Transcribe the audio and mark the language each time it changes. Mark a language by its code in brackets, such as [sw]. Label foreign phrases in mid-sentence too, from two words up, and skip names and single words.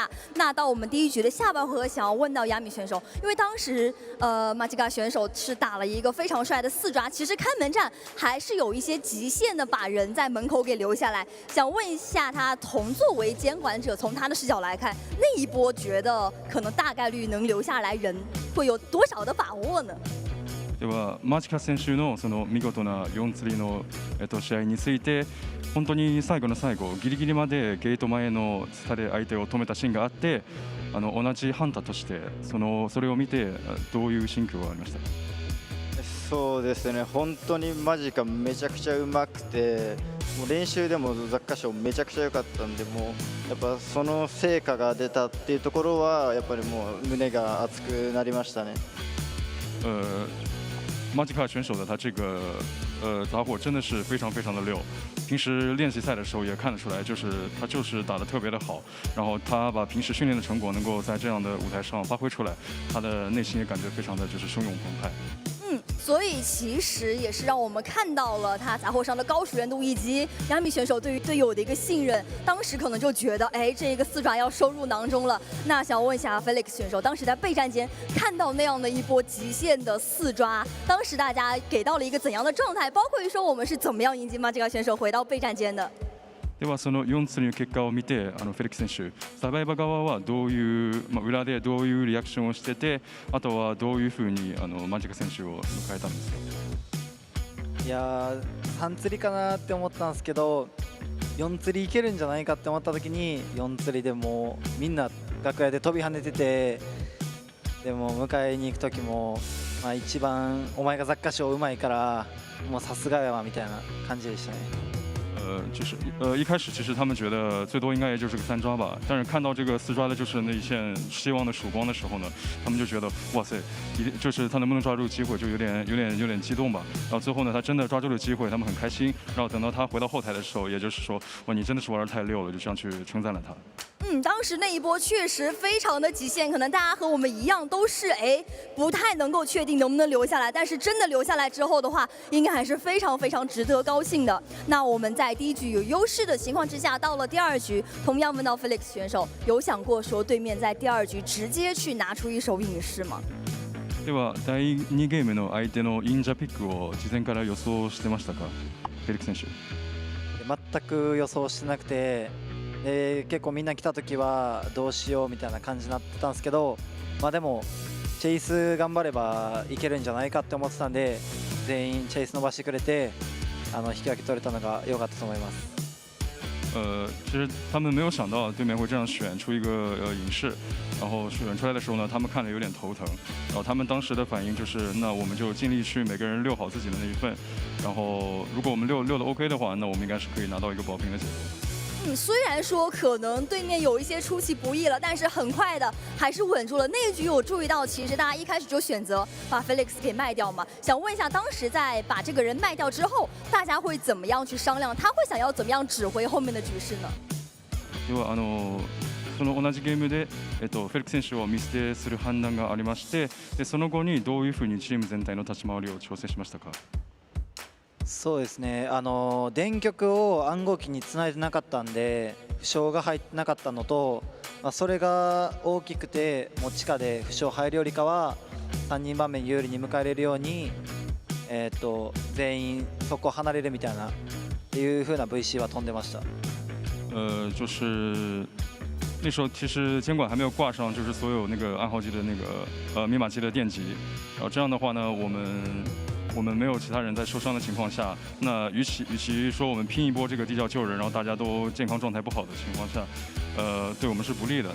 [zh] 那到我们第一局的下半回合，想要问到亚米选手，因为当时马吉嘎选手是打了一个非常帅的4抓，其实开门战还是有一些极限的，把人在门口给留下来。想问一下他，作为监管者，从他的视角来看，那一波觉得可能大概率能留下来人会有多少的把握呢？ [ja] ではマチカ選手のその見事な4釣りの試合について、本当に最後の最後ギリギリまでゲート前のツタで相手を止めたシーンがあって、同じハンターとしてそれを見てどういう心境がありましたか？そうですね、本当にマジカめちゃくちゃうまくて、 もう練習でも雑貨賞めちゃくちゃ良かったんで、もうやっぱその成果が出たっていうところはやっぱりもう胸が熱くなりましたね。 [zh] 马吉卡选手的他这个打火真的是非常非常的溜，平时练习赛的时候也看得出来，他就是打得特别的好，然后他把平时训练的成果能够在这样的舞台上发挥出来，他的内心也感觉非常的就是汹涌澎湃。所以其实也是让我们看到了他杂货上的高熟练度，以及亚米选手对于队友的一个信任。当时可能就觉得，哎，这个4爪要收入囊中了。那想问一下 Felix 选手，当时在备战间看到那样的一波极限的4抓，当时大家给到了一个怎样的状态？包括于说我们是怎么样迎接马吉卡选手回到备战间的？ [ja] ではその4釣りの結果を見て、フェリックス選手、サバイバ側はどういう、裏でどういうリアクションをしてて、あとはどういうふうにマジカ選手を迎えたんですか？いやー、3釣りかなって思ったんですけど、4釣りいけるんじゃないかって思った時に、4釣りでもうみんな楽屋で飛び跳ねてて、でも迎えに行く時も、一番お前が雑貨賞うまいからもうさすがやわみたいな感じでしたね。 [zh] 一开始其实他们觉得最多应该也就是个3抓吧，但是看到这个4抓的就是那一线希望的曙光的时候呢，他们就觉得哇塞，就是他能不能抓住机会就有点激动吧。然后最后呢，他真的抓住了机会，他们很开心。然后等到他回到后台的时候，也就是说，哇，你真的是玩得太溜了，就这样去称赞了他。当时那一波确实非常的极限，可能大家和我们一样都是不太能够确定能不能留下来，但是真的留下来之后的话，应该还是非常非常值得高兴的。那我们在第一局有优势的情况之下，到了第2局，同样问到 Felix 选手，有想过说对面在第2局直接去拿出一手隐士吗？ [ja] では第2ゲームの相手のインジャピックを事前から予想してましたか、フェリックス選手？全く予想してなくて。結構みんな来た時はどうしようみたいな感じになってたんですけど、でもチェイス頑張ればいけるんじゃないかって思ってたんで、全員チェイス伸ばしてくれて引き分け取れたのが良かったと思います。 [zh] 其实他们没有想到对面会这样选出一个隐士，然后选出来的时候呢，他们看着有点头疼，然后他们当时的反应就是，那我们就尽力去每个人溜好自己的那一份，然后如果我们溜的 OK 的话，那我们应该是可以拿到一个保平的结果。虽然说可能对面有一些出其不意了，但是很快的还是稳住了。那一局有注意到，其实大家一开始就选择把 Felix 给卖掉嘛。想问一下，当时在把这个人卖掉之后，大家会怎么样去商量？他会想要怎么样指挥后面的局势呢？ [ja] ではその同じゲームでフェリックス選手を見捨てする判断がありまして、でその後にどういうふうにチーム全体の立ち回りを調整しましたか？そうですね、電極を暗号機につないでなかったんで負傷が入ってなかったのと、それが大きくてもう地下で負傷入るよりかは3人番目に有利に迎えれるように、全員そこ離れるみたいなっていう風な VC は飛んでました。 [zh] 就是那时候其实监管还没有挂上，就是所有那个暗号机的那个密码机的电极，然后这样的话呢，我们没有其他人在受伤的情况下，那与其说我们拼一波这个地窖救人，然后大家都健康状态不好的情况下，对我们是不利的。